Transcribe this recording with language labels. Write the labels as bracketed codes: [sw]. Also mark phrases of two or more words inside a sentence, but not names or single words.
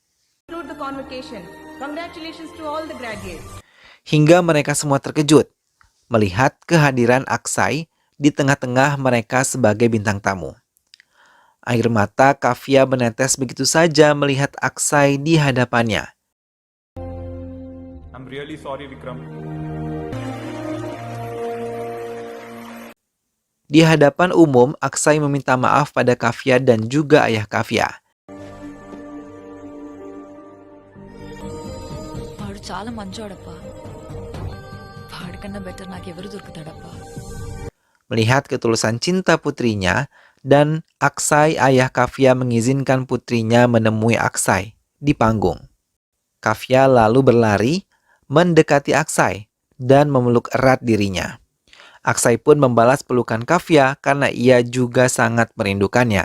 [id] Hingga mereka semua terkejut melihat kehadiran Aksai di tengah-tengah mereka sebagai bintang tamu. Air mata Kafia menetes begitu saja melihat Aksai di hadapannya. [en] I'm really sorry, Vikram. [id] Di hadapan umum, Aksai meminta maaf pada Kafia dan juga ayah Kafia. [te] వాడు చాలా మంచోడప్పా. వాడికన్నా బెటర్ నాకెవరు దొరుకుతాడప్పా. [id] Melihat ketulusan cinta putrinya, dan Aksai, ayah Kafia mengizinkan putrinya menemui Aksai di panggung. Kafia lalu berlari mendekati Aksai dan memeluk erat dirinya. Aksai pun membalas pelukan Kafia karena ia juga sangat merindukannya.